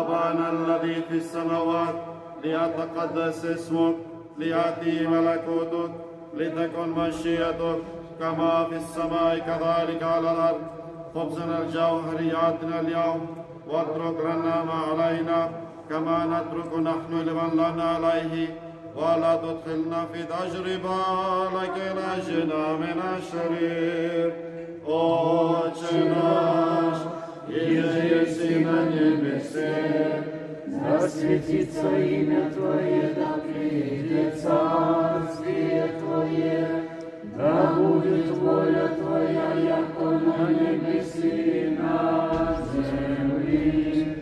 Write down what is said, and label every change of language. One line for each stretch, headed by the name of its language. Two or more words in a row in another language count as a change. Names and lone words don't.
Arabic: أبانا الذي في السماوات ليتقدس اسمك ليأتي ملكوتك لتكن مشيئتك كما في السماء كذلك على الأرض. خبزنا الجوهري أعطنا اليوم واترك لنا ما علينا كما نترك نحن لمن لنا عليه ولا تدخلنا في تجربة لكن نجنا من الشرير.
Church Slavic: Отче наш, иже еси на небесе, да светится имя Твое, да придет царствие Твое, да будет воля Твоя, яко на небеси и на земли.